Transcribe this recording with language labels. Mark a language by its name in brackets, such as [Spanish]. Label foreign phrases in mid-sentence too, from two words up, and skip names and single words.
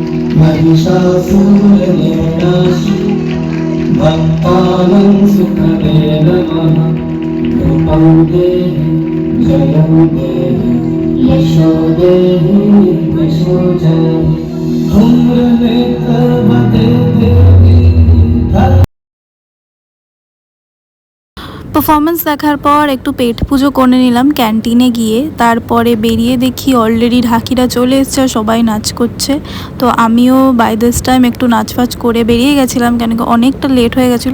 [Sanskrit] महिषासुरनिर्नाशि भक्तानां सुखदे नमः रूपं देहि जयं देहि यशो देहि यशो जाहि धूम्रनेत्रवते देवी [Bangla] পারফরমেন্স দেখার পর একটু পেট পুজো করে নিলাম ক্যান্টিনে গিয়ে। তারপরে বেরিয়ে দেখি অলরেডি ঢাকিরা চলে এসছে, সবাই নাচ করছে। তো আমিও [English] by this time [Bangla] একটু নাচফাচ করে বেরিয়ে গেছিলাম, কেন কি অনেকটা লেট হয়ে গেছিলো।